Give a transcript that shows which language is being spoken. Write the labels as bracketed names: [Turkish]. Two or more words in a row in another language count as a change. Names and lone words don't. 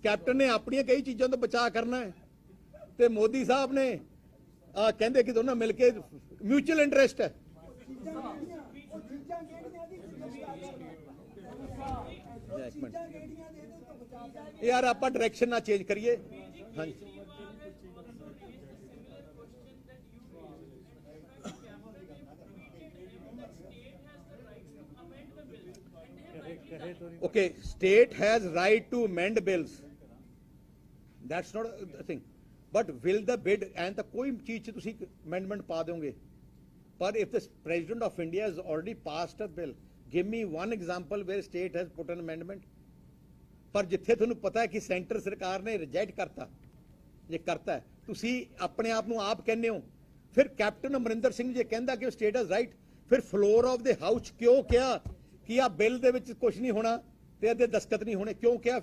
[Punjabi] ਕੈਪਟਨ ਨੇ ਆਪਣੀਆਂ ਕਈ ਚੀਜ਼ਾਂ ਤੋਂ ਬਚਾਅ ਕਰਨਾ ਹੈ ਤੇ ਮੋਦੀ ਸਾਹਿਬ ਨੇ ਕਹਿੰਦੇ ਕਿ ਦੋਨਾਂ ਮਿਲ ਕੇ [English] mutual interest [Punjabi] ਹੈ। ਯਾਰ ਆਪਾਂ ਡਾਇਰੈਕਸ਼ਨ ਨਾ ਚੇਂਜ ਕਰੀਏ। [English] ਹਾਂਜੀ okay, state has right to amend bills, that's not a thing, but will the bid and the [Punjabi] ਕੋਈ ਚੀਜ਼ 'ਚ ਤੁਸੀਂ amendment ਪਾ ਦੋਗੇ, [English] but if the president of India has already passed a bill, give me one example where state has put an amendment. [Punjabi] ਪਰ ਜਿੱਥੇ ਤੁਹਾਨੂੰ ਪਤਾ ਹੈ ਕਿ ਸੈਂਟਰ ਸਰਕਾਰ ਨੇ ਰਿਜੈਕਟ ਕਰਤਾ, ਜੇ ਕਰਤਾ ਹੈ ਤੁਸੀਂ ਆਪਣੇ ਆਪ ਨੂੰ ਆਪ ਕਹਿੰਦੇ ਹੋ, ਫਿਰ ਕੈਪਟਨ ਅਮਰਿੰਦਰ ਸਿੰਘ ਜੇ ਕਹਿੰਦਾ ਕਿ [English] state has right, [Punjabi] ਫਿਰ [English] floor of the house [Punjabi] ਕਿਉਂ ਕਿਹਾ ਕਿ ਆ ਬਿੱਲ ਦੇ ਵਿੱਚ ਕੁਝ ਨਹੀਂ ਹੋਣਾ ਤੇ ਇਹਦੇ ਦਸਤਖਤ ਨਹੀਂ ਹੋਣੇ, ਕਿਉਂ ਕਿਹਾ?